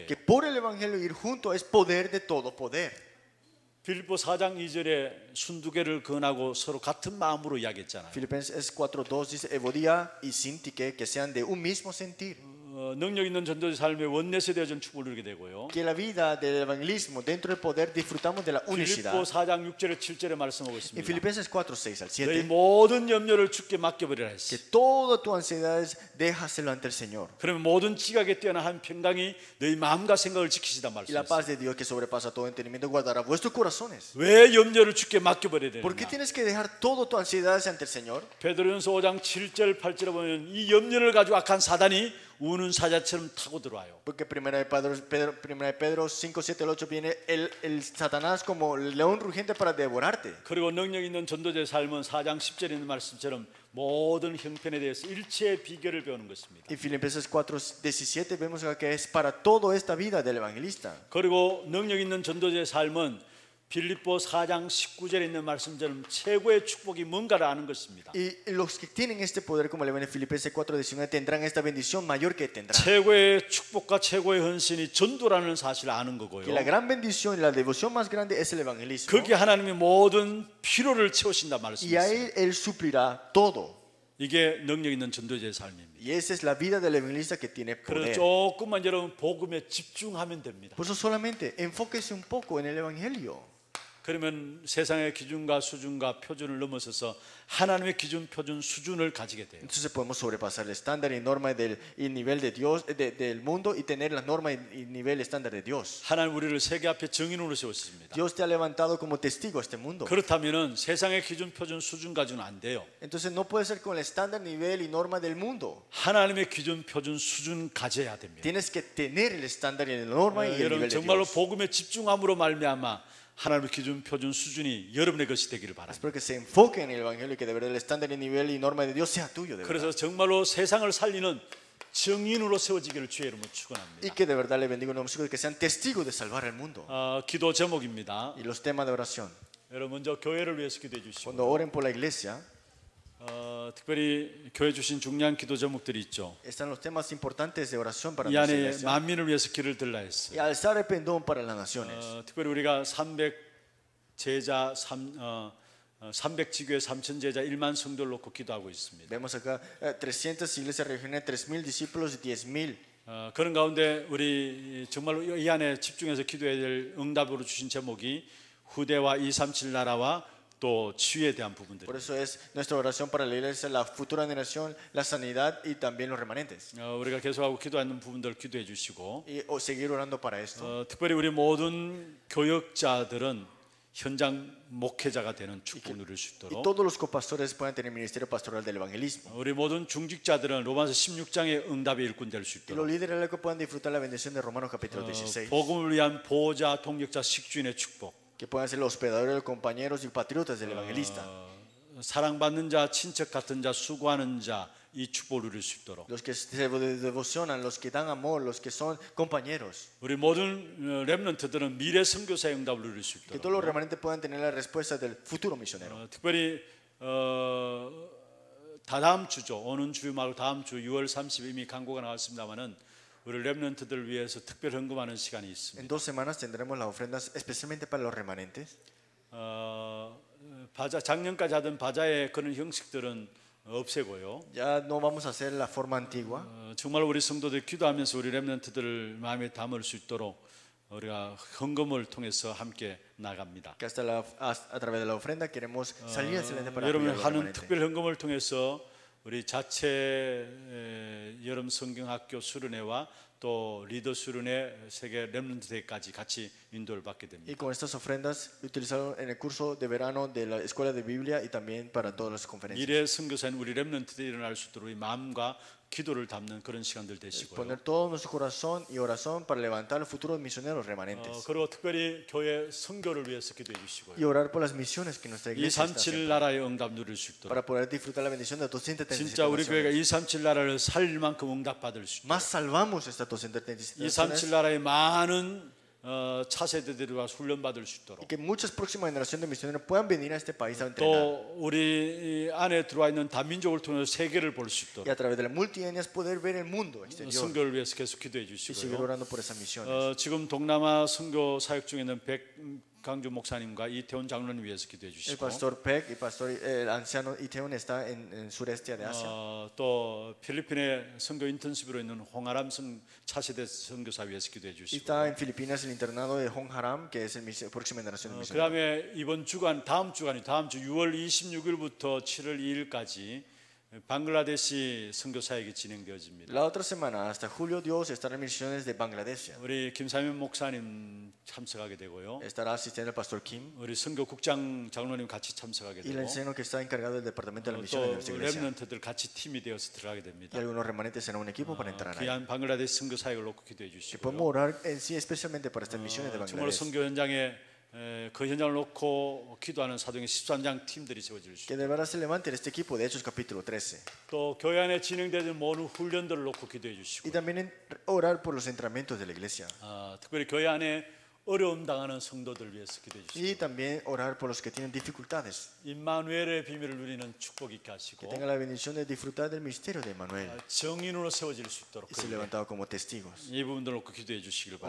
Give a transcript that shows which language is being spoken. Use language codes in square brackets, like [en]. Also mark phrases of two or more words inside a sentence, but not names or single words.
[es] Que por el evangelio ir junto es poder de todo poder. [ko] 빌립보 4장 2절에 순두개를 건하고 서로 같은 마음으로 이야기했잖아요. [es] Filipenses 4:2 dice Evodia y Sintique que sean de un mismo sentir. [ko] 능력 있는 전도자 삶의 원내세 되어진 축복을 누리게 되고요. [es] Que la vida del evangelismo dentro del poder disfrutamos de la [ko] 빌립보 [es] unicidad. [ko] 4장 6절에 7절에 말씀하고 [es] En [ko] 있습니다. [es] Filipenses 4, 6 al [ko] 너희 [es] 7, [ko] 모든 염려를 주께 맡겨버리라 했어. [es] que todas tus ansiedades déjaselo ante el Señor. [ko] 그러면 모든 지각에 뛰어난 한 평강이 너희 마음과 생각을 지키시단 [es] Y la [ko] 말씀이에요. [es] paz de Dios que sobrepasa todo entendimiento guardará vuestros corazones. [ko] 왜 염려를 주께 맡겨버려야 [es] ¿Por qué [ko] 되느냐? [es] tienes que dejar todas tus ansiedades ante el Señor? [ko] 베드로전서 5장 7절 8절에 보면 이 염려를 가지고 악한 사단이 우는 사자처럼 타고 들어와요. [es] Porque primera de Pedro 5, 7 al 8 viene el Satanás como león rugiente para devorarte. [ko] 그리고 능력 있는 전도자의 삶은 4장 10절에 있는 말씀처럼 모든 형편에 대해서 일체의 비결을 배우는 것입니다. [es] Y Filipenses 4, 17 vemos acá que es para toda esta vida del evangelista. [ko] 그리고 능력 있는 전도자의 삶은 빌립보 4장 19절에 있는 말씀처럼 최고의 축복이 뭔가를 아는 것입니다. [es] Y los que tienen este poder, como le ven en Filipenses 4:19, tendrán esta bendición mayor que tendrán. [ko] 최고의 축복과 최고의 헌신이 전도라는 사실을 아는 거고요. [es] Que la gran bendición y la devoción más grande es el evangelismo. [ko] 거기에 하나님이 모든 필요를 채우신다 [es] Y a [ko] 말씀이세요. [es] él suplirá todo. [ko] 이게 능력 있는 전도자의 삶입니다. [es] Y esa es la vida del evangelista que tiene [ko] 그래서 [es] poder. [ko] 조금만 여러분 복음에 집중하면 됩니다. [es] Por eso solamente enfóquese un poco en el evangelio. [ko] 그러면 세상의 기준과 수준과 표준을 넘어서서 하나님의 기준, 표준, 수준을 가지게 돼요. [es] Entonces podemos sobrepasar el estándar y norma y nivel de Dios, del mundo, y tener la norma y nivel estándar de Dios. [ko] 하나님 우리를 세계 앞에 증인으로 세웠습니다. [es] Dios te ha levantado como testigo a este mundo. [ko] 그렇다면은 세상의 기준, 표준, 수준 가지고는 안 돼요. [es] Entonces no puede ser con el estándar, nivel y norma del mundo. [ko] 하나님의 기준, 표준, 수준 가져야 됩니다. [es] Tienes que tener el estándar y la norma y el [ko] 여러분 [es] nivel de [ko] 정말로 [es] Dios. [ko] 복음에 집중함으로 말미암아 하나님의 기준, 표준, 수준이 여러분의 것이 되기를 바랍니다. [es] Espero que se enfoque en el evangelio y que de verdad el estándar y nivel y norma de Dios sea tuyo de verdad. [ko] 그래서 정말로 세상을 살리는 증인으로 세워지기를 주의 이름으로 [es] Y [ko] 축원합니다. [es] que de verdad le bendiga a nuestros hijos que sean testigos de salvar el mundo. [ko] 기도 제목입니다. [es] Y los temas de oración. [ko] 여러분 먼저 교회를 위해서 기도해 주시고 [es] Cuando oren por la iglesia, [ko] 특별히 교회 주신 중요한 기도 제목들이 있죠. [es] están los temas importantes de oración para [ko] 이 [es] nuestra [ko] 안에 [es] iglesia. [ko] 만민을 위해서 길을 들라 했어요. [es] Y alzar el pendón para las naciones. [ko] 특별히 우리가 300 제자 300 지교회 3천 제자 1만 성도를 놓고 기도하고 있습니다. [es] Vemos acá 300 iglesias regionales, 3,000 discípulos y 10,000. [ko] 그런 가운데 우리 정말로 이 안에 집중해서 기도해야 될 응답으로 주신 제목이 후대와 237 나라와 또 치유에 대한 부분들. [es] Por eso es nuestra oración para la iglesia, la futura generación, la sanidad y también los remanentes. [ko] 우리가 계속하고 기도하는 부분들 기도해 주시고 [es] Y seguir orando para esto. [ko] 특별히 우리 모든 교역자들은 현장 목회자가 되는 축복을 누릴 수 [es] Y [ko] 있도록 [es] todos los copastores puedan tener ministerio pastoral del evangelismo. [ko] 우리 모든 중직자들은 로마서 16장의 응답의 일꾼 될 수 [es] Y los [ko] 있도록 [es] líderes que puedan disfrutar la bendición de Romanos capítulo 16. [ko] 복음을 위한 보호자, 동역자, 식주인의 축복, [es] Que puedan ser los hospedadores, los compañeros y patriotas del evangelista. [ko] 사랑받는 자, 친척 같은 자, 수고하는 자, 이 축복을 누릴 수 있도록 [es] Los que se devocionan, los que dan amor, los que son compañeros. [ko] 우리 모든 렘넌트들은 미래 선교사의 응답을 누릴 수 [es] Que todos los [ko] 있도록 [es] remanentes puedan tener la respuesta del futuro misionero. [ko] 특별히 다다음 주죠. 오는 주 말고 다음 주 6월 30일 이미 광고가 나왔습니다만은 우리 렘넌트들을 위해서 특별 헌금하는 시간이 있습니다. [es] En 2 semanas tendremos las ofrendas especialmente para los remanentes. [ko] 바자 작년까지 하던 바자의 그런 형식들은 없애고요. [es] Ya no vamos a hacer la forma antigua. [ko] 정말 우리 성도들 기도하면서 우리 렘넌트들을 마음에 담을 수 있도록 우리가 헌금을 통해서 함께 나갑니다. [es] Que hasta a través de la ofrenda queremos salir excelente para [ko] 여러분 [es] apoyar a los [ko] 하는 [es] remanentes. [ko] 특별 헌금을 통해서 우리 자체 여름 성경학교 수련회와 또 리더 수련회 세계 렘넌트 대회까지 같이 인도를 받게 [es] Y [ko] 됩니다. [es] con estas ofrendas utilizaron en el curso de verano de la Escuela de Biblia y también para todas las conferencias. [ko] 미래 선교사인 우리 렘넌트들이 일어날 수 있도록 우리 마음과 기도를 담는 그런 시간들 되시고요. [es] Poner todo nuestro corazón y oración para levantar el futuro de misioneros remanentes. [ko] 그리고 특별히 교회 선교를 위해서 기도해 주시고요. [es] Y orar por las misiones que nuestra iglesia está 237 haciendo [ko] 나라의 응답 누릴 수 있도록 [es] para poder disfrutar la bendición de 237 [ko] 진짜 우리 교회가 [es] naciones. [ko] 237 나라를 살릴 만큼 응답 받을 수 있도록 [es] Más salvamos estas 237 237 naciones [ko] 나라의 많은 차세대들과 훈련 받을 수 있도록 [es] y que muchas próximas generaciones de misioneros puedan venir a este país a entrenar. [ko] 또 우리 안에 들어와 있는 다민족을 통해서 세계를 볼 수 [es] Y [ko] 있도록 [es] a través de las multietnias poder ver el mundo exterior [ko] 선교를 위해서 계속 기도해 [es] y seguir [ko] 주시고요. [es] orando por esas misiones. [ko] 지금 동남아 선교 사역 중에는 강주 목사님과 이태원 장로님 위해서 기도해 [es] El [ko] 주시고 [es] pastor Peck y pastor, el anciano Iteon está en sureste de Asia. [ko] 또 필리핀의 선교 인턴십으로 있는 홍아람 차세대 선교사 위해서 기도해 [es] Y [ko] 주시고 [es] está en Filipinas el internado de Hong Haram, que es el próxima generación de misioneros. [ko] 그다음에 이번 주간 다음 주 6월 26일부터 7월 2일까지 방글라데시 선교 사역이 진행되어집니다. [es] La otra semana, hasta julio, Dios estará en misiones de Bangladesh. [ko] 우리 김사면 목사님 참석하게 되고요. [es] Estará asistiendo el pastor Kim [ko] 우리 선교국장 장로님 같이 참석하게 [es] y el [ko] 되고 [es] anciano que está encargado del departamento de las misiones de [ko] 또 [es] nuestra iglesia. [ko] 렘넌트들 같이 팀이 되어서 들어가게 [es] Y [ko] 됩니다. [es] algunos remanentes serán un equipo para entrar ahí. [ko] 귀한 방글라데시 선교 사역을 놓고 기도해 [es] Que [ko] 주시고요. [es] podemos orar en sí especialmente para estas misiones de [ko] 정말로 [es] Bangladesh. [ko] 선교 현장에 그 현장을 놓고 기도하는 사도행전 13장 팀들이 세워질 수 [es] Que [ko] 있고 [es] de verdad se levante este equipo de Hechos capítulo 13. [ko] 또 교회 안에 진행되는 모든 훈련들을 놓고 기도해 주시고 [es] Y también orar por los entrenamientos de la iglesia. [ko] 특별히 교회 안에 어려움 당하는 성도들 위해서 기도해 주시고 [es] Y también orar por los que tienen dificultades. [ko] 임마누엘의 비밀을 누리는 축복 있게 [es] Que [ko] 하시고 [es] tengan la bendición de disfrutar del misterio de Emmanuel [ko] 정인으로 세워질 수 있도록 [es] y ser levantado como testigos. [ko] 이 부분들 놓고 기도해 주시길 바랍니다.